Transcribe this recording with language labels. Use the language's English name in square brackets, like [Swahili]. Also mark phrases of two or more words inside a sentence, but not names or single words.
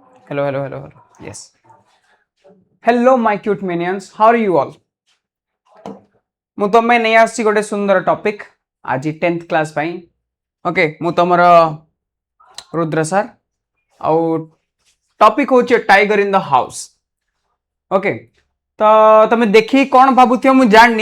[English] Hello, hello, hello, hello. Yes. Hello, my cute minions. How are you all? [Odia] ମୁଁ ତମେ ନେଇ ଆସିଛି ଗୋଟେ ସୁନ୍ଦର ଟପିକ୍ ଆଜି 10th କ୍ଲାସ୍ ପାଇଁ। ଓକେ, ମୁଁ ତମର ରୁଦ୍ର ସାର୍ ଆଉ ଟପିକ୍ ହେଉଛି ଟାଇଗର ଇନ୍ ଦ ହାଉସ୍। ଓକେ, ତ ତମେ ଦେଖି କ'ଣ ଭାବୁଥିବ ମୁଁ ଜାଣିନି।